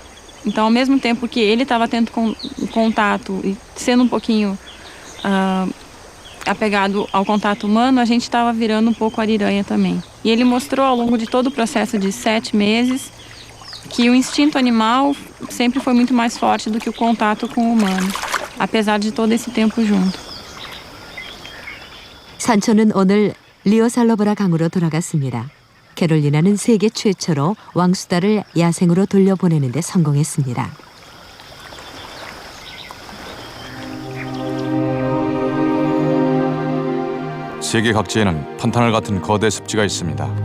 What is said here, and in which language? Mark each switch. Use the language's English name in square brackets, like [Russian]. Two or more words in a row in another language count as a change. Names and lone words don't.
[Portuguese] Então, ao mesmo tempo que ele estava tendo contato e sendo um pouquinho apegado ao contato humano, a gente estava virando um pouco ariranha também. E ele mostrou ao longo de todo o processo de 7 meses que o instinto animal sempre foi muito mais forte do que o contato com o humano, apesar de todo esse tempo junto. [Korean] 산초는 오늘 리오살로브라 강으로 돌아갔습니다. 캐롤리나는 세계 최초로 왕수다를 야생으로 돌려보내는 데 성공했습니다. 세계 각지에는 판타널 같은 거대 습지가 있습니다.